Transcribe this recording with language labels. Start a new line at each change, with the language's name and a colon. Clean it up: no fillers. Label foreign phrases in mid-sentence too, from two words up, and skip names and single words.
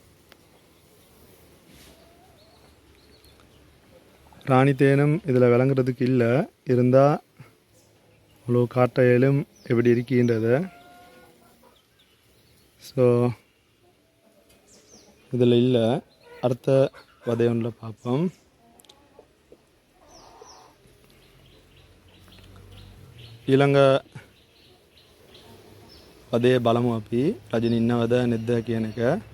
Tamil: ராணி தேனும் இதில் விளங்குறதுக்கு இல்லை. இருந்தால் அவ்வளோ காட்டையிலும் எப்படி இருக்கின்றதை. ஸோ இதில் இல்லை. அடுத்த வதையொன்றில் பார்ப்போம்.
Sinhala: ඊළඟ වදේ බලමු අපි රජිනී ඉන්නවද නැද්ද කියන එක.